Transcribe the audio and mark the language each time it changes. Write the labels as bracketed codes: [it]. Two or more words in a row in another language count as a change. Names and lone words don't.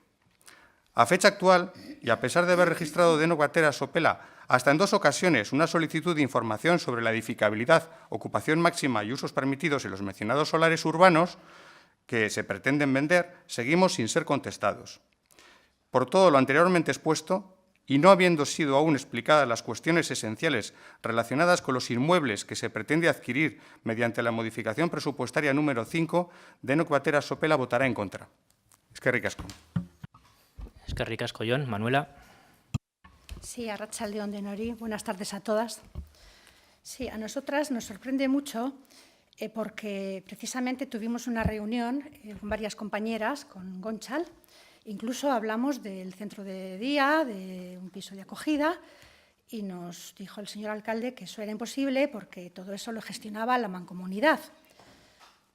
[es] A fecha actual, y a pesar de haber registrado Denok Batera Sopela hasta en 2 ocasiones una solicitud de información sobre la edificabilidad, ocupación máxima y usos permitidos en los mencionados solares urbanos que se pretenden vender, seguimos sin ser contestados. Por todo lo anteriormente expuesto, y no habiendo sido aún explicadas las cuestiones esenciales relacionadas con los inmuebles que se pretende adquirir mediante la modificación presupuestaria número 5, Denok Batera Sopela votará en contra. [eu] Eskerrik asko. Eskerrik asko, Jon. Manuela. Sí, arratsaldeon denori. [es] Buenas tardes a todas. Sí, a nosotras nos sorprende mucho porque precisamente tuvimos una reunión con varias compañeras, con Gonchal. Incluso hablamos del centro de día, de un piso de acogida, y nos dijo el señor alcalde que eso era imposible porque todo eso lo gestionaba la Mancomunidad.